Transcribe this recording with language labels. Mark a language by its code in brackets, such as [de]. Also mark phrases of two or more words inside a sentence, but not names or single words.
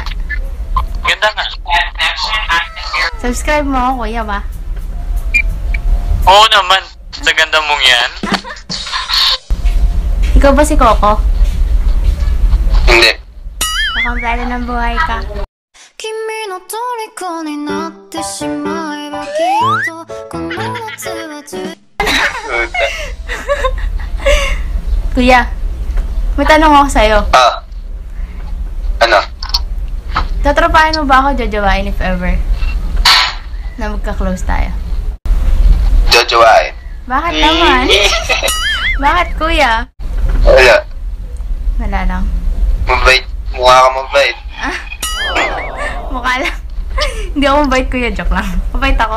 [tl] Ganda nga. Subscribe mo ako, kuya ba? Oo naman. Sa ganda mong yan. Ikaw ba si Coco? Hindi. Kakamplano ng buhay ka. [ja] 君の虜になってしまえばきっとこの夏は充 [tl] Kuya, may tanong ako sa'yo. Ano? Tatrapahin mo ba ako, jojowain [en] if ever? [tl] Na magka-close tayo. Jojowain. Bakit naman? Bakit, kuya? Wala. Wala lang. Mabait. Mukha ka mabait. Mukha lang. Hindi ako mabait, kuya. Joke lang. Mabait ako.